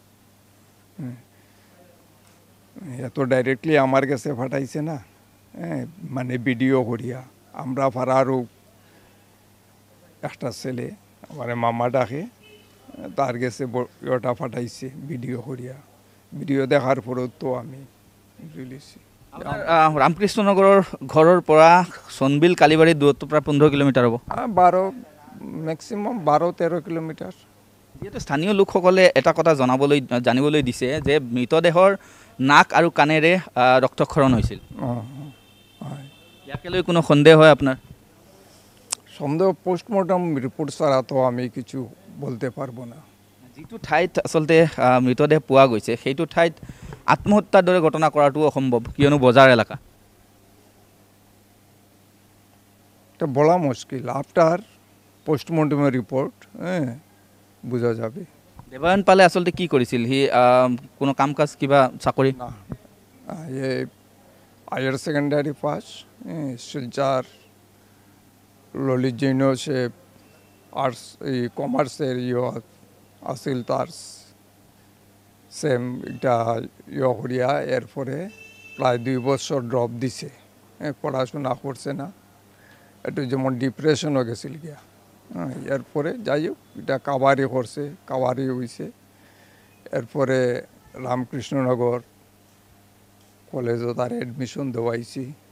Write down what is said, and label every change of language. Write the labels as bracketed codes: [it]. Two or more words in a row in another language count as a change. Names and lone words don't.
[bn] এত ডাইরেক্টলি আমার কাছে পাঠাইছে না মানে ভিডিও করিয়া আমরা ফারারও একটা ছেলে আমার মামা ডাকে তার কাছে ওটা পাঠাইছে ভিডিও করিয়া ভিডিও দেখার পরেও তো আমি রিলিছি [as] রামকৃষ্ণনগৰৰ ঘৰৰ পৰা চনবিল কালিবাৰীৰ দূৰত্ব প্ৰায় 15 কিলোমিটাৰ হ'ব 12 ম্যাক্সিমাম 12-13 কিলোমিটাৰ যেহেতু স্থানীয় লোকসকলে এটা কথা জানিবলৈ দিছে যে মৃতদেহৰ নাক আৰু কাণেৰে ৰক্তক্ষৰণ হৈছিল ইয়াকে লৈ কোনো সন্দেহ হয় আপোনাৰ [bn] সন্দেহ পোস্টমর্টম রিপোর্ট ছাড়া তো আমি কিছু বলতে পারবো না [as] যিটো ঠাইত আচলতে মৃতদেহ পোৱা গৈছে সেইটো ঠাইত আত্মহত্যাৰ দৰে ঘটনা কৰাটো অসম্ভৱ কিয়নো বজাৰ এলেকা [bn] এটা বলা মুশকিল আফটার পোস্টমর্টমের রিপোর্ট বোঝা যাবে [as] দেবায়ন পালে আচলতে কি কৰিছিল সি কোনো কাম কাজ কিবা চাকৰি [bn] না হায়ার সেকেন্ডারি পাস শিলচর ললিত জৈন সে আর্টস কমার্সের আছিল তার সেম এটা করিয়া এরপরে প্রায় 2 বছর ড্রপ দিছে পড়াশোনা করছে না একটু যেমন ডিপ্রেশনও গেছিল গিয়া এরপরে যাই হোক এটা কাবারি করছে কাবারি হয়েছে এরপরে রামকৃষ্ণনগর কলেজও তার অ্যাডমিশন দেওয়াইছি